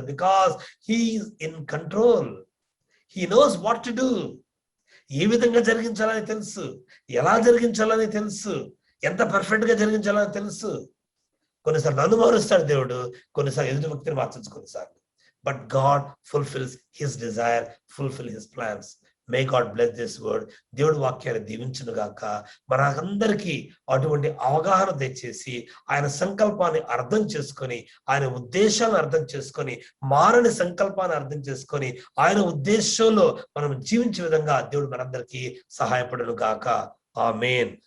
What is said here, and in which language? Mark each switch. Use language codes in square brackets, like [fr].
[en] Because he is in control. He knows what to do. [te] ఏ విధంగా జరిగించాలని తెలుసు, ఎలా జరిగించాలని తెలుసు, ఎంత పర్ఫెక్ట్ గా జరిగించాలని తెలుసు. కొన్నిసార్లు నన్ను మారుస్తాడు దేవుడు, కొన్నిసార్లు ఎదుటి వ్యక్తిని మార్చచ్చు. కొన్నిసార్లు [en] but God fulfills his desire, fulfill his plans. May God bless this word. [te] దేవుడి వాక్యాన్ని దీవించును గాక. మనందరికీ అటువంటి అవగాహన తెచ్చేసి ఆయన సంకల్పాన్ని అర్థం చేసుకొని, ఆయన ఉద్దేశాలను అర్థం చేసుకొని, మారని సంకల్పాన్ని అర్థం చేసుకొని, ఆయన ఉద్దేశంలో మనం జీవించే విధంగా దేవుడు మనందరికీ సహాయపడును గాక. ఆమేన్.